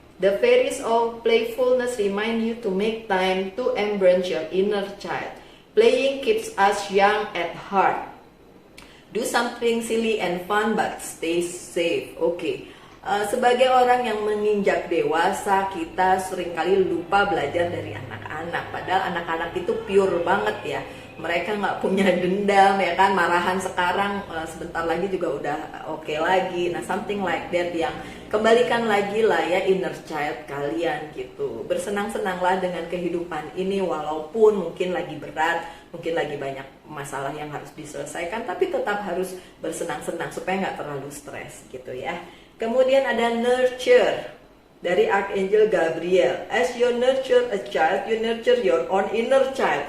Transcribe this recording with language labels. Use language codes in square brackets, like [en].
[en] The fairies of playfulness remind you to make time to embrace your inner child. Playing keeps us young at heart. Do something silly and fun but stay safe. Oke. [id] Sebagai orang yang menginjak dewasa, kita seringkali lupa belajar dari anak-anak. Padahal anak-anak itu pure banget ya. Mereka nggak punya dendam ya kan, marahan sekarang sebentar lagi juga udah oke lagi. Nah [en] something like that, [id] yang kembalikan lagi lah ya inner child kalian gitu. Bersenang-senanglah dengan kehidupan ini walaupun mungkin lagi berat, mungkin lagi banyak masalah yang harus diselesaikan, tapi tetap harus bersenang-senang supaya nggak terlalu stres gitu ya. Kemudian ada nurture dari Archangel Gabriel. [en] As you nurture a child, you nurture your own inner child.